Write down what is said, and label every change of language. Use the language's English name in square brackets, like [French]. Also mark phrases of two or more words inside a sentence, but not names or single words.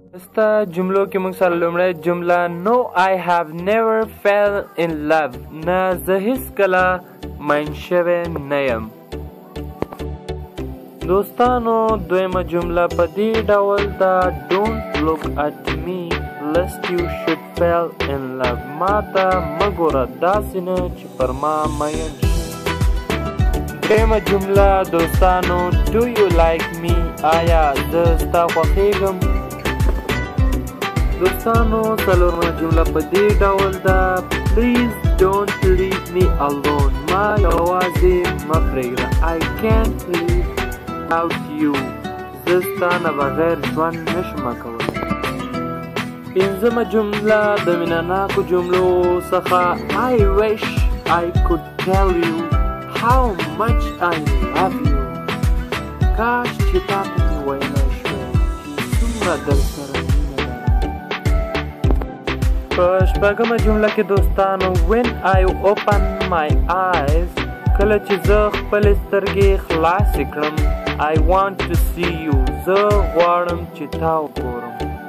[Pashto] وروسته جملو کې موږ سره لومړی جمله [English] No I have never fell in love [Pashto] نه زه هیڅکله مین شوی نه یم. دوستانو دویمه جمله په دې ډول ده [English] Don't look at me lest you should fall in love [Pashto] ما ته مه ګوره داسې نه چې پر ما مین شي. درېیمه جمله دوستانو [English] Do you like me [Pashto] آیا زه ستا خوښېږم. دوستانو څلورمه جمله په دې ډول ده [English] Please don't leave me alone [Pashto] ما یوازې مه پرېږده [English] I can't live without you [Pashto] زه ستا نه بغیر ژوند نشم کولی. پنځمه جمله د مینهناکو جملو څخه [English] I wish I could tell you how much I love you [Pashto] کاش چې تا ته مې ویلی شوی چې څومره درسره مینه لرم. په شپږمه جمله کې دوستانو [English] When I open my eyes [Pashto] کله چې زه خپلې سترګې خلاصې کړم [English] I want to see you [Pashto] زه غواړم چې تا وګورم.